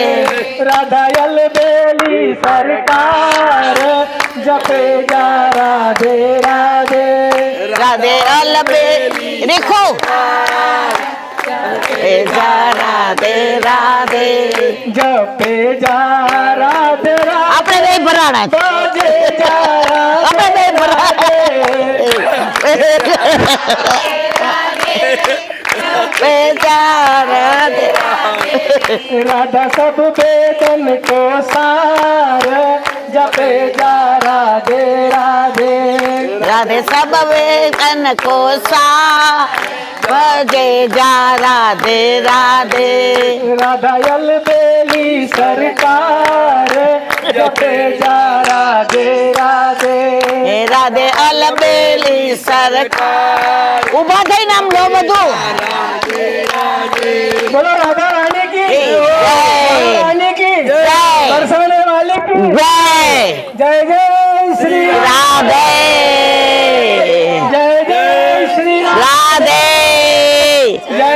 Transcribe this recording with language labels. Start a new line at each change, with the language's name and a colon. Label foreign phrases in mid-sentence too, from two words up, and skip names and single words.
Hindi: राधायल बेली सरकार जपे जा राधे राधे राधे अलबे देखो हे जा राधे राधे जपे जा राधे राधे
Gujarati: આપણે બે ભરાણા છે.
Hindi: बाजे जा
Gujarati: આપણે બે ભરાણા બે
Hindi: जा राधे राधा सब वेदन को सार जपे जा राधे राधे राधे सब वेदन को सा बजे जा राधे राधे राधायल बेली सरकार जपे जा राधे राधे हे राधे अलबेली सरकार
Gujarati: ઉભા થઈને આમ લો બધું
Hindi: बोलो राधा रानी की जय। राधा रानी की जय। बरसाने वाले की જય जय जय श्री રાધે जय जय श्री રાધે जय